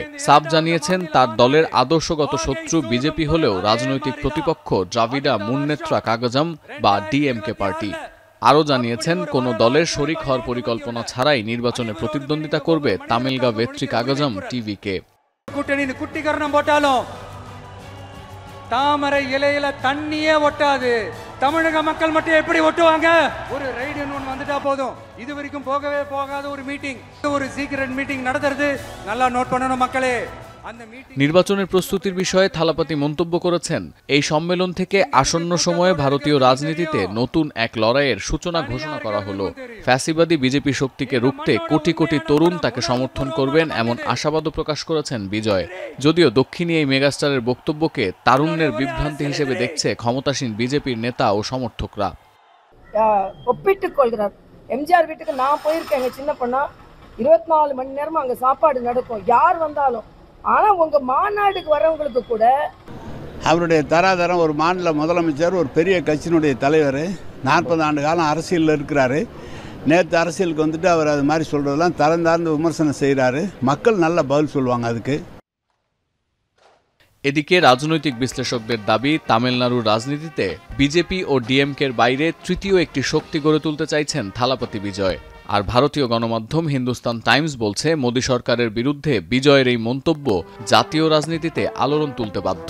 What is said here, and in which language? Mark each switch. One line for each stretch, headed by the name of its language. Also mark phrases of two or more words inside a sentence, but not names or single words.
Bangla: সাফ জানিয়েছেন, তার দলের আদর্শগত শত্রু বিজেপি হলেও রাজনৈতিক প্রতিপক্ষ দ্রাবিড়া মুন্নেত্রা কাগজম বা ডিএমকে পার্টি। আরও জানিয়েছেন, কোনো দলের শরিক হওয়ার পরিকল্পনা ছাড়াই নির্বাচনে প্রতিদ্বন্দ্বিতা করবে তামিলগা ভেট্রি কাগজম টিভিকে।
Tamil: தாமரை இலையில தண்ணியே ஒட்டாது, தமிழக மக்கள் மட்டும் எப்படி ஒட்டுவாங்க? ஒரு ரைடுன்னு ஒன்று வந்துட்டா போதும். இது வரைக்கும் போகவே போகாத ஒரு மீட்டிங், ஒரு
English: secret meeting
Tamil: நடத்துறது நல்லா நோட் பண்ணணும் மக்களே।
Bangla: নির্বাচনের প্রস্তুতির বিষয়ে থালাপতি মন্তব্য করেছেন, এই সম্মেলন থেকে আসন্ন সময়ে ভারতীয় রাজনীতিতে নতুন এক লড়াইয়ের সূচনা ঘোষণা করা হলো। ফ্যাসিবাদী বিজেপি শক্তিকে রুখতে কোটি কোটি তরুণ তাকে সমর্থন করবেন এমন আশাবাদও প্রকাশ করেছেন বিজয়। যদিও দক্ষিণী এই মেগাস্টারের বক্তব্যকে তারুণ্যের বিভ্রান্তি হিসেবে দেখছে ক্ষমতাসীন বিজেপির নেতা ও সমর্থকরা।
Tamil: எம்ஜிஆர் வீட்டுக்கு நான் போயிருக்கேன், சின்ன பொண்ணா 24 மணி நேரமா அங்க சாப்பாடு நடக்கும், யார் வந்தாலும். ஆனா உங்க மாநாடுக்கு வரவங்களுக்கு கூட அவருடைய தராதரம், ஒரு மாநில முதலமைச்சர், ஒரு பெரிய கட்சியினுடைய தலைவர், 40 ஆண்டு காலம் அரசியலில் இருக்கிறாரு. நேற்று அரசியலுக்கு வந்துட்டு அவர் அது மாதிரி சொல்கிறதெல்லாம் தரந்தார்ந்து விமர்சனம் செய்கிறாரு. மக்கள் நல்ல பதில் சொல்லுவாங்க அதுக்கு।
Bangla: এদিকে রাজনৈতিক বিশ্লেষকদের দাবি, তামিলনাড়ুর রাজনীতিতে বিজেপি ও ডিএমকের বাইরে তৃতীয় একটি শক্তি গড়ে তুলতে চাইছেন থালাপতি বিজয়। আর ভারতীয় গণমাধ্যম হিন্দুস্তান টাইমস বলছে, মোদী সরকারের বিরুদ্ধে বিজয়ের এই মন্তব্য জাতীয় রাজনীতিতে আলোড়ন তুলতে বাধ্য।